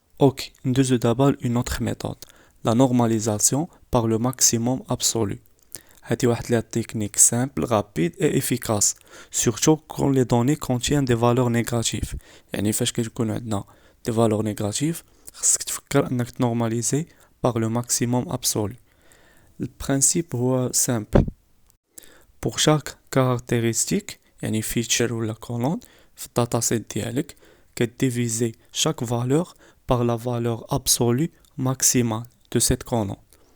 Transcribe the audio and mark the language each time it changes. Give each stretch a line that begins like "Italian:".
French: Ok,
Arabic: ندوزو دابا
French: une autre méthode, la normalisation par le maximum absolu.
Arabic: هذه واحد
French: la technique simple, rapide et efficace, surtout quand les données contiennent des valeurs négatives.
Arabic: يعني فاش كيكون عندنا
French: des valeurs négatives
Arabic: خصك تفكر انك تنورماليزي
French: par le maximum absolu. Le principe هو simple. Pour chaque caractéristique يعني feature ولا colonne
Arabic: في الداتاسيت ديالك كديفيزي
French: chaque valeur par la valeur absolue maximale de cette colonne.